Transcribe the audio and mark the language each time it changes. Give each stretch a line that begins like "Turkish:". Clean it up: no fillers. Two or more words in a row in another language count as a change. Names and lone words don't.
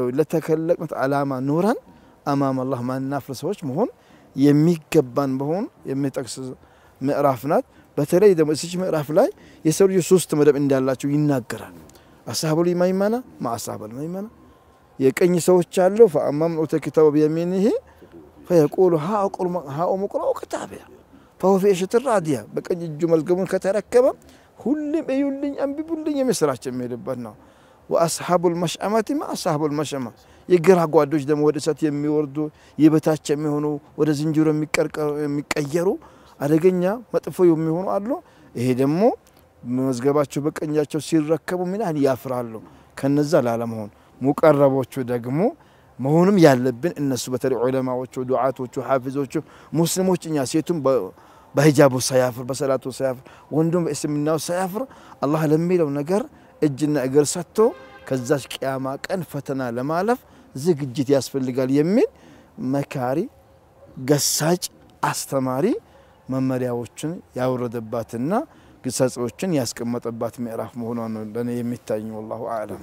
Amharic: ለተከለቅነት ዓላማ ኑረን አማም አላህ ማናፍር ሰዎች መሆን የሚገባን በሆን የሚጠቅስ ምዕራፍ ናት በተለይ ደግሞ እዚህ ምዕራፍ ላይ የሰው ልጅ ሶስት መደብ እንዳላቸው ይናገራል
Arabic: أصحاب الميمنة ما أصحاب الميمنة
Amharic: የቀኝ ሰዎች አሉ
Arabic: فأمام أوت كتاب بيمينه فيقول ها أقرأ كتابي فهو في عيشة راضية
Amharic: በቀኝ እጁ መዝገቡን ከተረከበ ሁሉም እዩልኝ አንብቡልኝ የሚስራቸው የሚልበት ነው
Arabic: وأصحاب المشأمة ما أصحاب المشأمة
Amharic: የግራ ጓዶች ደግሞ ወደ እሳት የሚወርዱ የበታች የሚሆኑ ወደ ዝንጀሮ የሚቀየሩ አደገኛ መጥፎ የሚሆኑ አሉ ይሄ ደግሞ መዝገባቸው በቀኛቸው ሲረከቡ ምን ያህል ያፍራሉ ከነዛ ላለመሆን ሙቀረቦቹ ደግሞ መሆንም ያለብን እነሱ በተለይ ዑለማዎቹ ዱዓቶቹ ሐፊዞቹ ሙስሊሞችኛ ሴቱም በሂጃቡ ሳያፍር በሰላቱ ሳያፍር ወንዱም በእስልምናው ሳያፍር አላህ ለሚለው ነገር እጅና እግር ሰጥቶ ከዛች ቂያማ ቀን ፈተና ለማለፍ ዝግጅት ያስፈልጋል የሚል መካሪ ገሳጭ አስተማሪ መመሪያዎችን ያወረደባትና ግሳጾችን ያስቀመጠባት ምዕራፍ መሆኗን ለኔ የሚታይ
Arabic: والله اعلم